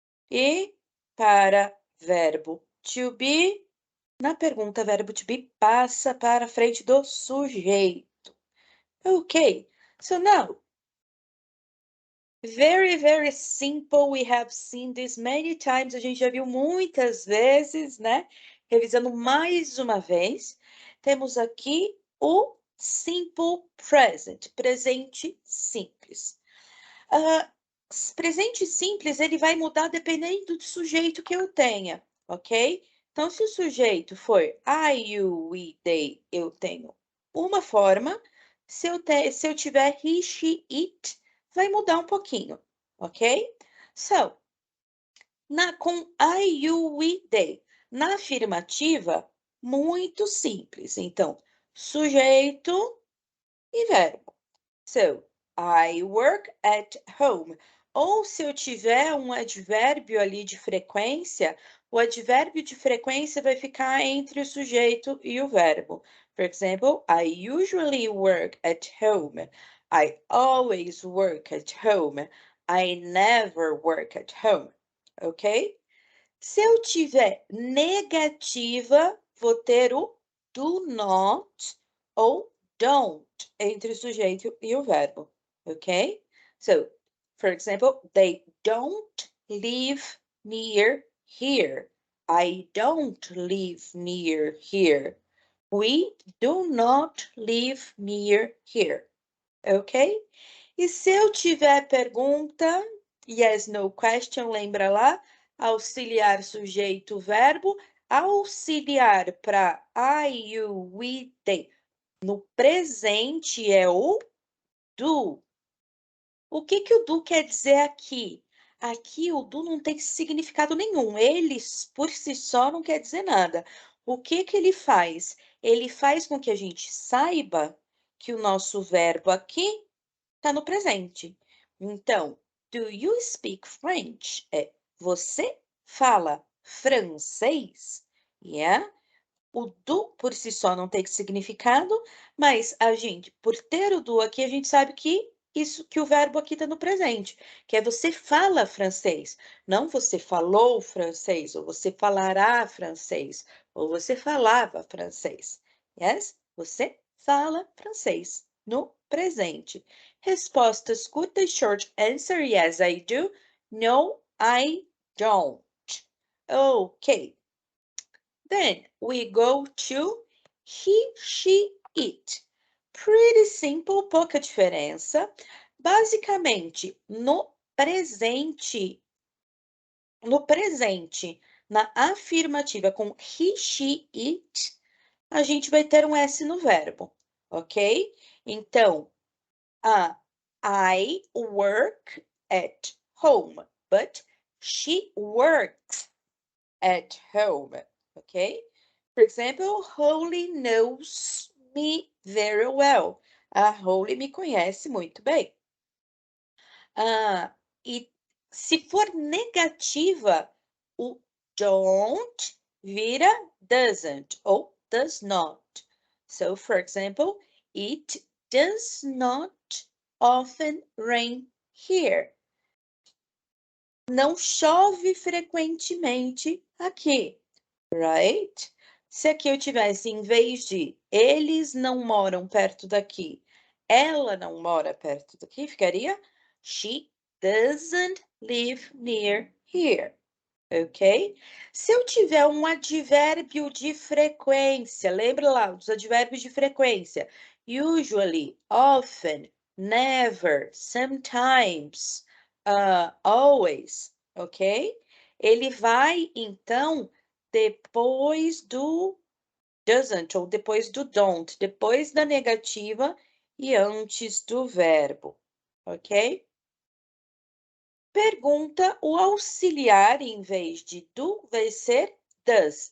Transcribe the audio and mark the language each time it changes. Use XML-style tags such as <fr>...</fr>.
<pt>E para verbo to be, na pergunta verbo to be passa para frente do sujeito.</pt> <en>Okay, so now, very, very simple. We have seen this many times.</en> <pt>A gente já viu muitas vezes, né? Revisando mais uma vez. Temos aqui o simple present, presente simples. Presente simples, ele vai mudar dependendo do sujeito que eu tenha, ok? Então, se o sujeito for I, you, we, they, eu tenho uma forma. Se eu tiver he, she, it, vai mudar um pouquinho, ok? So, com I, you, we, they. Na afirmativa, muito simples. Então, sujeito e verbo.</pt> <en>So, I work at home.</en> <pt>Ou se eu tiver um advérbio ali de frequência, o advérbio de frequência vai ficar entre o sujeito e o verbo.</pt> <en>For example, I usually work at home. I always work at home. I never work at home. Ok?</en> <pt>Se eu tiver negativa, vou ter o do not ou don't entre o sujeito e o verbo, ok?</pt> <en>So, for example, they don't live near here. I don't live near here. We do not live near here, ok?</en> <pt>E se eu tiver pergunta, yes, no question, lembra lá? Auxiliar sujeito verbo, auxiliar para I, you, we, they. No presente é o do. O que que o do quer dizer aqui? Aqui o do não tem significado nenhum. Ele por si só não quer dizer nada. O que que ele faz? Ele faz com que a gente saiba que o nosso verbo aqui está no presente.</pt> <en>Então, do you speak French?</en> <pt>É, você fala francês? Yeah. O do por si só não tem significado, mas a gente, por ter o do aqui, a gente sabe que que o verbo aqui está no presente, que é você fala francês, não você falou francês, ou você falará francês, ou você falava francês. Yes? Você fala francês no presente. Respostas curtas, short answer,</pt> <en>yes, I do. No, I don't. Okay. Then we go to he, she, it. Pretty simple,</en> <pt>pouca diferença. Basicamente, no presente, na afirmativa com he, she, it, a gente vai ter um S no verbo, ok?</pt> <en>Então, I work at home, but she works at home, ok? For example, Holly knows me very well.</en> <pt>A Holly me conhece muito bem. E se for negativa, o don't vira doesn't ou does not.</pt> <en>So, for example, it does not often rain here.</en> <pt>Não chove frequentemente aqui, right? Se aqui eu tivesse, em vez de eles não moram perto daqui, ela não mora perto daqui, ficaria</pt> <en>she doesn't live near here,</en> <pt>ok? Se eu tiver um advérbio de frequência, lembra lá dos advérbios de frequência?</pt> <en>Usually, often, never, sometimes, always, ok?</en> <pt>Ele vai, então, depois do doesn't ou depois do don't, depois da negativa e antes do verbo, ok? Pergunta, o auxiliar, em vez de do, vai ser does.</pt>